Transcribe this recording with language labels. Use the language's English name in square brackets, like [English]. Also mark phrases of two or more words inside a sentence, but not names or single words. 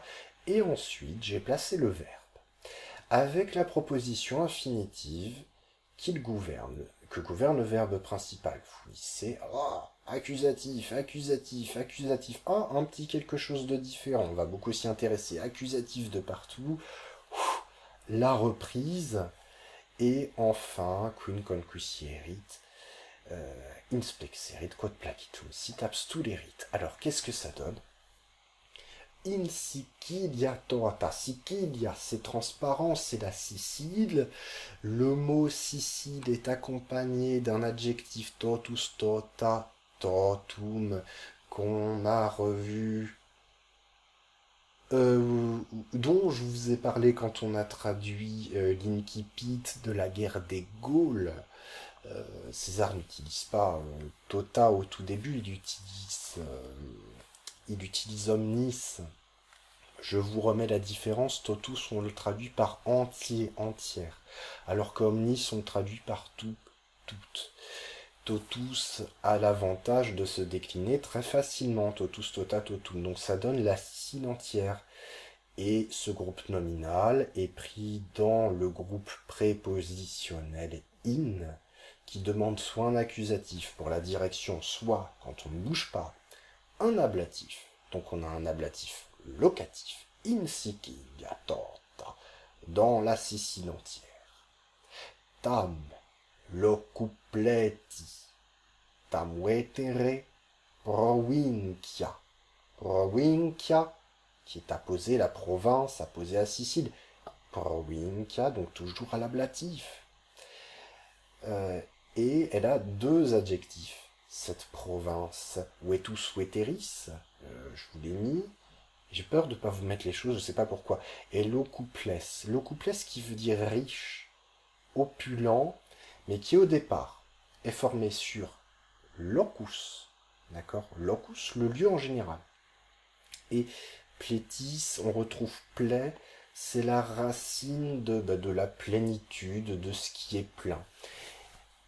[French] Et ensuite, j'ai placé le verbe avec la proposition infinitive qu'il gouverne, que gouverne le verbe principal. C'est accusatif, accusatif, accusatif. Un petit quelque chose de différent. On va beaucoup s'y intéresser. Accusatif de partout. La reprise. Et enfin, [Latin] quin conquisierit, inspexerit, quod placitum sit abstulerit. [French] Alors, qu'est-ce que ça donne? [Latin] Insicilia tota. [French] Sicilia, c'est transparent, c'est la Sicile. Le mot Sicile est accompagné d'un adjectif [Latin] totus, tota, totum, [French] qu'on a revu, dont je vous ai parlé quand on a traduit l'incipit de la guerre des Gaules. César n'utilise pas tota au tout début, il utilise omnis. Je vous remets la différence, totus on le traduit par entier, entière, alors qu'omnis on le traduit par tout, toute. Totus a l'avantage de se décliner très facilement, [Latin] totus, tota, totum, [French] donc ça donne la Sicile entière. Et ce groupe nominal est pris dans le groupe prépositionnel in, qui demande soit un accusatif pour la direction, soit, quand on ne bouge pas, un ablatif. Donc on a un ablatif locatif, [Latin] insicilia tota, [French] dans la Sicile entière. [Latin] Tam locupleti, tam vetere provincia. [French] Provincia, qui est apposé la province, apposé à Sicile. Provincia, donc toujours à l'ablatif. Et elle a deux adjectifs. Cette province, [Latin] vetus veteris, [French] je vous l'ai mis. J'ai peur de ne pas vous mettre les choses, je ne sais pas pourquoi. Et locuples. Locuples qui veut dire riche, opulent, mais qui au départ est formé sur locus. D'accord? Locus, le lieu en général. Et plétis, on retrouve plaie, c'est la racine de la plénitude, de ce qui est plein.